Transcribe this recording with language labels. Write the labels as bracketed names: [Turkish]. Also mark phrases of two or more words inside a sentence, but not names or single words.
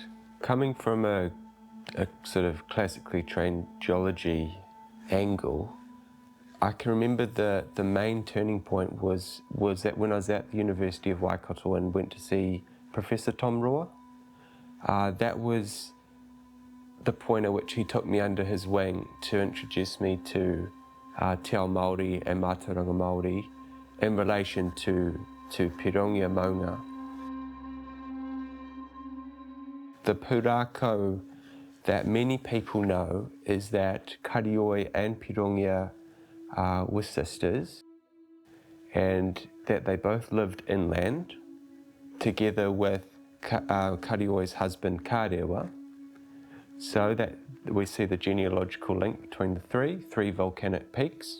[English] Coming from a sort of classically trained geology angle, I can remember the main turning point was that when I was at the University of Waikato and went to see Professor Tom Roa. That was the point at which he took me under his wing to introduce me to [Māori] te ao Māori [English] and [Māori] mātauranga Māori [English] in relation to Pirongia maunga. The pūrākau that many people know is that Karioi and Pirongia were sisters, and that they both lived inland together with Karioi's husband Kārewa, so that we see the genealogical link between the three volcanic peaks.